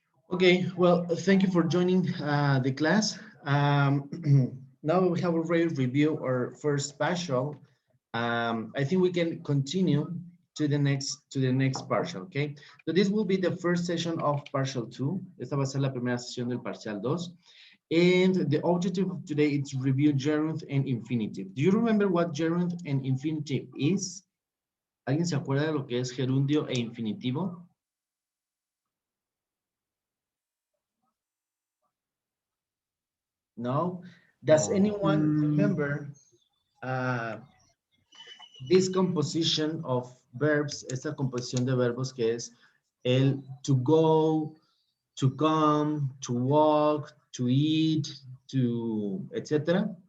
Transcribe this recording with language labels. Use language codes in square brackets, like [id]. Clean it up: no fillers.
[en] Okay, well, thank you for joining the class. Now we have already reviewed our first partial. I think we can continue to the next partial, okay? So this will be the first session of partial 2. [es] Esta va a ser la primera sesión del parcial 2. [en] And the objective of today is to review gerund and infinitive. Do you remember what gerund and infinitive is? [es] ¿Alguien se acuerda de lo que es gerundio e infinitivo? [en] No? Does No. anyone remember this composition of verbs, [es] esta composición de verbos que es el [en] to go, to come, to walk, to eat, to, etc.